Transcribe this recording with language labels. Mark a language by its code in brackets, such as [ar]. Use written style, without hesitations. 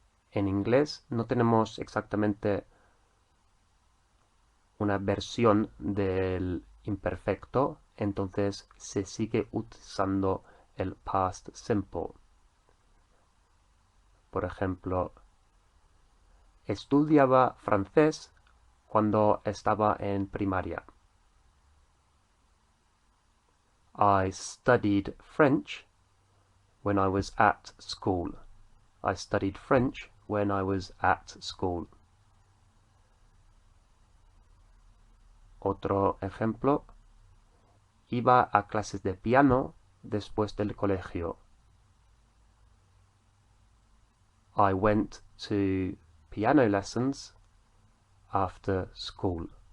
[es] En inglés no tenemos exactamente una versión del imperfecto, entonces se sigue utilizando el past simple. Por ejemplo, estudiaba francés cuando estaba en primaria. [en] I studied French when I was at school. I studied French when I was at school. [es] Otro ejemplo, iba a clases de piano después del colegio. [en] I went to piano lessons after school.